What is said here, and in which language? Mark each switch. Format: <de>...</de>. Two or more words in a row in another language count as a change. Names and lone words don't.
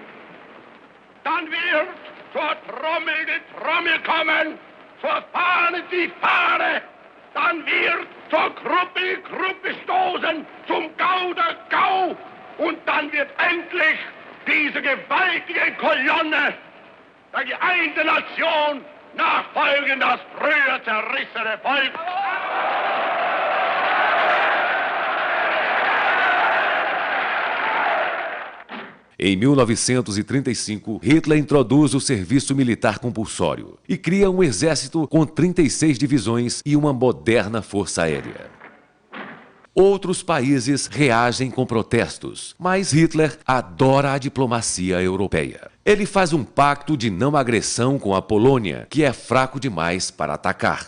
<de>Dann wird zur Trommel die Trommel kommen, zur Fahne die Fahne, dann wird zur Gruppe die Gruppe stoßen, zum Gau der Gau, und dann wird endlich diese gewaltige Kolonne der geeinten Nation nachfolgen, das früher zerrissene Volk.</de> <pt>Em 1935, Hitler introduz o serviço militar compulsório e cria um exército com 36 divisões e uma moderna força aérea. Outros países reagem com protestos, mas Hitler adora a diplomacia europeia. Ele faz um pacto de não agressão com a Polônia, que é fraco demais para atacar.</pt>